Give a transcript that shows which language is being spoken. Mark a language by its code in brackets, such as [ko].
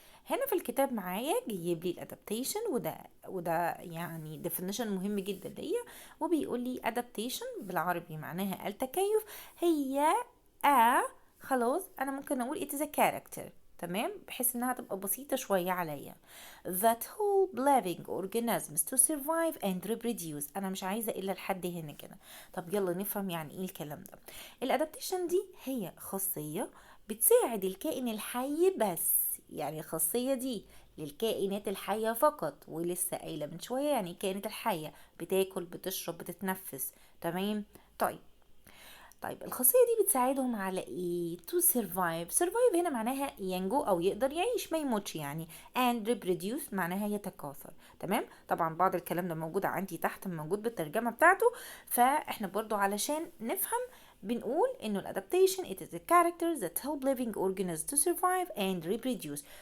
[ar] هنا في الكتاب معايا جايب لي الادابتيشن، وده يعني definition مهم جدا ليا. وبيقول لي adaptation بالعربي معناها التكيف. هي خلاص انا ممكن اقول [en] it is a character. [ar] تمام، بحيث انها تبقى بسيطة شوية عليا. [en] that help living organisms to survive and reproduce. [ar] انا مش عايزة الا لحد هنا كده. طب يلا نفهم يعني ايه الكلام ده. الادابتيشن دي هي خاصية بتساعد الكائن الحي بس، يعني الخاصية دي للكائنات الحية فقط، ولسه قايلة من شوية يعني الكائنات الحية بتاكل بتشرب بتتنفس. تمام. طيب، الخاصية دي بتساعدهم على ايه؟ [en] to survive [ar] هنا معناها ينجو او يقدر يعيش ما يموتش يعني. [en] and reproduce [ar] معناها يتكاثر. تمام، طبعا بعض الكلام ده موجود عندي تحت، موجود بالترجمة بتاعته. فاحنا برضو علشان نفهم بنقول انه الادابتيشن [en] it is a character that help living organisms to survive and reproduce.